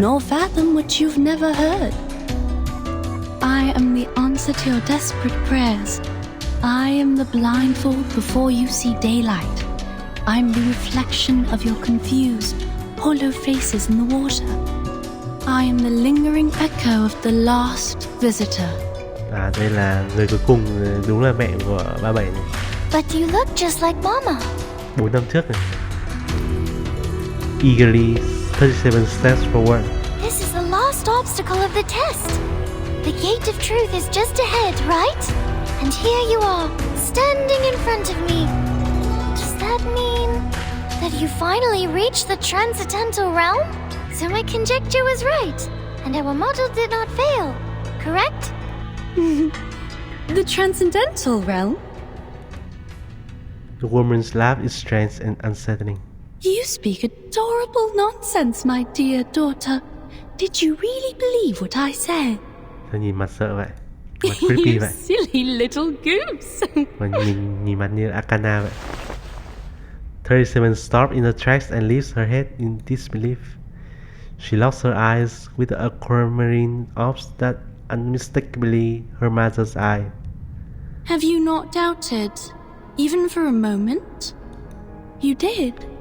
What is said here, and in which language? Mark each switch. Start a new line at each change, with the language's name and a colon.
English: nor fathom what you've never heard. I am the answer to your desperate prayers. I am the blindfold before you see daylight. I'm the reflection of your confused, hollow faces in the water. I am the lingering echo of the last visitor.
Vietnamese: À, đây là người cuối cùng, đúng là mẹ của 37 này.
English: But you look just like Mama.
Vietnamese: 4 năm trước này.
English: Eagerly, 37 steps forward. This is the last obstacle of the test. The gate of truth is just ahead, right? And here you are, standing in front of me. Does that mean that you finally reached the transcendental realm? So my conjecture was right, and our model did not fail, correct? The transcendental realm? The woman's laugh is strange and unsettling. You speak adorable nonsense, my dear daughter. Did you really believe what I said?
Vietnamese: Sao nhìn mặt sợ vậy? Mặt creepy vậy.
English: Silly little goose.
Vietnamese: Và nhìn mặt như Akana vậy.
English: 37 stops in the tracks and lifts her head in disbelief. She locks her eyes with the aquamarine orbs that unmistakably her mother's eye. Have you not doubted, even for a moment? You did.